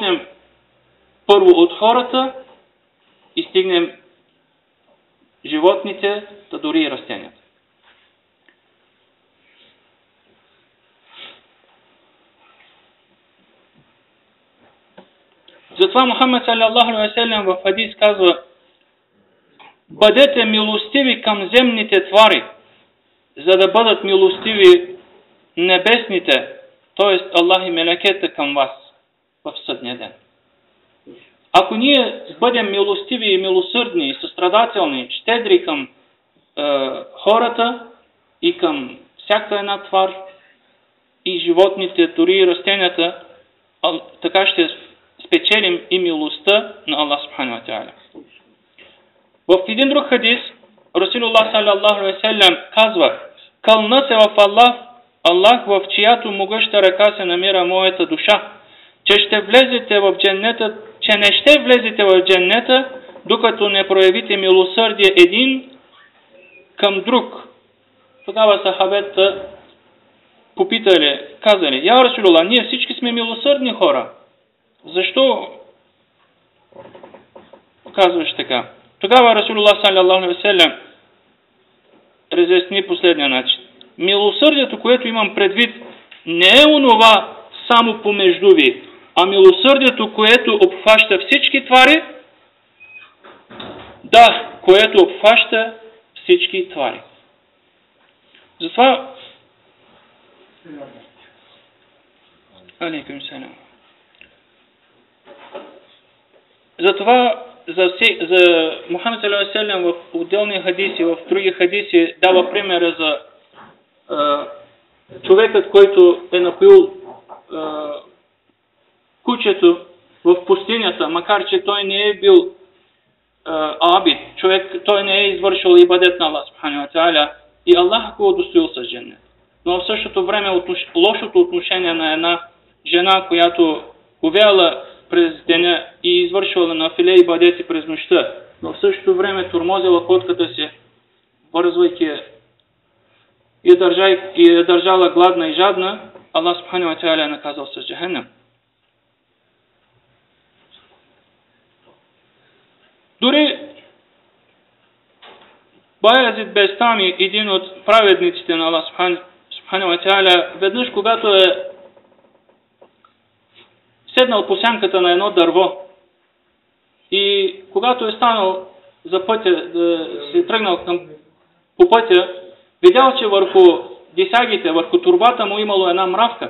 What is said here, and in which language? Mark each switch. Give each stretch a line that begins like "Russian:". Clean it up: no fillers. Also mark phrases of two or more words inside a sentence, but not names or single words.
Bulgarian: Като започнем първо от хората и стигнем животните, та дори и растенията. Затова Мухаммед
Arabic: صلى الله عليه وسلم
Bulgarian: в хадис казва: бъдете милостиви към земните твари, за да бъдат милостиви небесните, т.е. Аллах и мелекета към вас в съдния ден. Ако ние бъдем милостиви и милосърдни, състрадателни, щедри към хората и към всяка една твар и животните, дори и растенията, така ще спечелим и милостта на Аллах
Arabic: سبحانه وتعالى.
Bulgarian: В един друг хадис Расулуллах
Arabic: صلى الله عليه وسلم
Bulgarian: казва: кълна се в Аллах, в чиято могъща ръка се намира моята душа, че ще влезете в дженнета, че не ще влезете в дженнета, докато не проявите милосърдие един към друг. Тогава сахабета попитали, казали:
Arabic: يا رسول الله,
Bulgarian: ние всички сме милосърдни хора. Защо казваш така? Тогава Расулуллах
Arabic: صلى الله عليه وسلم
Bulgarian: разясни последния начин. Милосърдието, което имам предвид, не е онова само помежду ви, а милосърдието, което обхваща всички твари, да, което обхваща всички твари.
Arabic: Затова عليكم السلام.
Bulgarian: Затова за Мухаммед
Arabic: صلى الله عليه وسلم
Bulgarian: в отделни хадиси, в други хадиси дава примера за човекът, който е напоил кучето в пустинята, макар че той не е бил абид, той не е извършил ибадет на Аллах
Arabic: سبحانه وتعالى
Bulgarian: и Аллах го удостоил с дженнет. Но в същото време лошото отношение на една жена, която говяла през деня и извършвала нафиле ибадети през нощта, но в същото време тормозила котката си, бързвайки и я държала гладна и жадна, Аллах
Arabic: سبحانه وتعالى
Bulgarian: е наказал с джахеннам. Дори Баязид Бестами, един от праведниците на Аллах
Arabic: سبحانه وتعالى,
Bulgarian: веднъж когато е седнал по сянката на едно дърво и когато е станал за пътя, да се тръгнал по пътя, видял, че върху дисагите, върху турбата му имало една мравка.